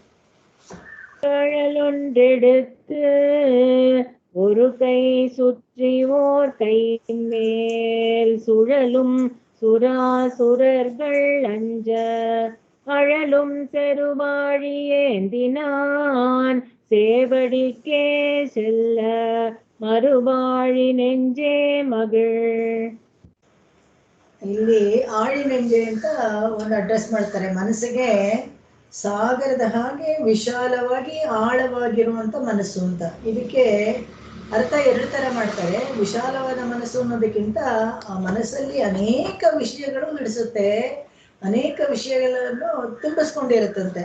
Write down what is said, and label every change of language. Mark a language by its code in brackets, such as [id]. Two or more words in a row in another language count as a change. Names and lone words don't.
[ta] கழலொன்றெடுத்து ஒரு கை சுற்றி ஓர் கை மேல் சுழலும் சுராசுரர்கள் அஞ்ச, அழலும் செருவாழி ஏந்தினான் சேவடிக்கே, செல்ல மறுவாழಿ நெஞ்சே மகிழ். [kn] ಇಲ್ಲಿ [ta] ஆழி நெஞ்சே [kn] ಅಂತ ಒಂದು ಅಡ್ರೆಸ್ ಮಾಡ್ತಾರೆ. ಮನಸ್ಸಿಗೆ ಸಾಗರದ ಹಾಗೆ ವಿಶಾಲವಾಗಿ ಆಳವಾಗಿರುವಂತ ಮನಸ್ಸು ಅಂತ. ಇದಕ್ಕೆ ಅರ್ಥ ಎರಡು ತರ ಮಾಡ್ತಾರೆ. ವಿಶಾಲವಾದ ಮನಸ್ಸು ಅನ್ನೋದಕ್ಕಿಂತ ಆ ಮನಸ್ಸಲ್ಲಿ ಅನೇಕ ವಿಷಯಗಳು ನಡೆಸುತ್ತೆ, ಅನೇಕ ವಿಷಯಗಳನ್ನು ತುಂಬಿಸ್ಕೊಂಡಿರುತ್ತಂತೆ.